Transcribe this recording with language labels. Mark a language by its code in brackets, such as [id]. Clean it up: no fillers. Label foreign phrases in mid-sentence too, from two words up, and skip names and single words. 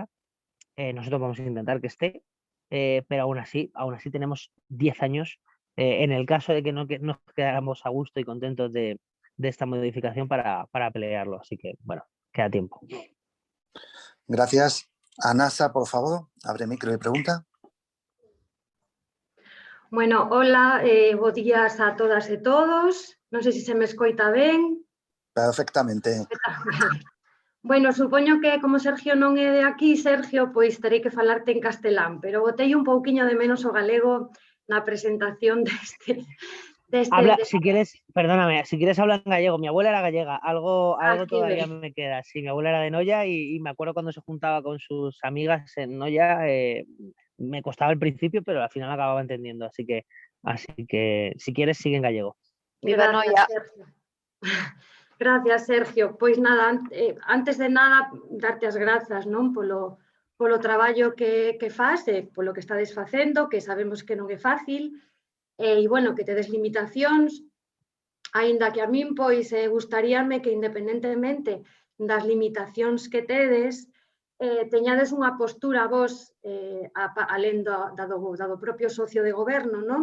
[es] Nosotros vamos a intentar que esté, pero aún así tenemos 10 años en el caso de que no nos quedáramos a gusto y contentos de esta modificación para pelearlo. Así que, bueno, queda tiempo. Gracias. Anasa, por favor, abre micro y pregunta. [gl] Bueno, hola, bos días a todas e todos. Non sei se se me escoita ben. Perfectamente. Bueno, supoño que como Sergio non é de aquí, Sergio, pois terei que falarte en castelán, pero botei un pouquiño de menos o galego na presentación deste [es] si quieres, perdóname, si quieres hablar en gallego. Mi abuela era gallega, algo todavía me queda. Sí, mi abuela era de Noia y me acuerdo cuando se juntaba con sus amigas en Noia, me costaba al principio, pero al final acababa entendiendo. Así que si quieres, sigue en gallego. Viva Noia. Gracias, Sergio. [gl] Pois nada, antes de nada, darte as grazas, non, polo traballo que faz, polo que estades facendo, que sabemos que non é fácil, e bueno, que tedes limitacións, aínda que a min pois gustaríame que independentemente das limitacións que tedes, teñades unha postura vos, alén do propio socio de goberno, non?